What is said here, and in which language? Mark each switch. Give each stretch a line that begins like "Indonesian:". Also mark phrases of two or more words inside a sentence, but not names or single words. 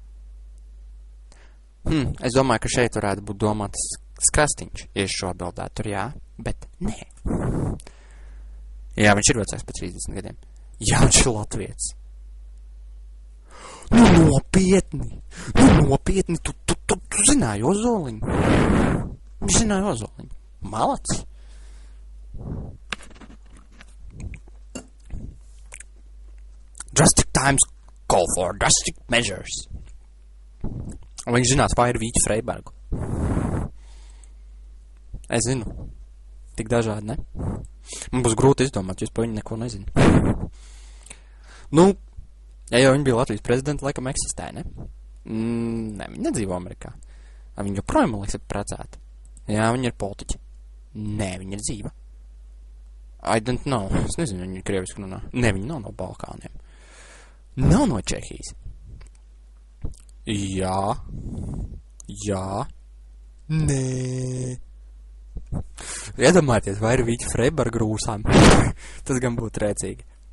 Latvian: Es domāju, ka šeit varētu būt domāts Skrastiņš, ja es šo atbildētu tur jā, bet nē. Jā, viņš ir vecāks par 30 gadiem. Jā, viņš ir latvietis. Nopietni, tu zināji Ozoliņu. Viņš zināja Ozoliņu. Malacis.
English: Drastic times call for drastic measures.
Latvian: Un viņš zinās Fairu Vīķu Freibergu. Es zinu. Tik dažādi, ne? Man būs grūti izdomāt, jo es par viņu neko nezinu. Ja jau viņa bija Latvijas prezidenta, laikam eksistē, ne? Ne, viņa nedzīvo Amerikā. Viņa joprojām, man liekas, ir precēta. Jā, viņa ir politiķa. Nē, viņa ir dzīva.
English: I don't know.
Latvian: Es nezinu, viņa ir krieviski runā. Nē, viņa nav no Balkāniem. Nav no Čehijas. Jā. Nē. Iedomājieties, vai ir Vīķa Freiberga rūsām. Tas gan būtu rēcīgi.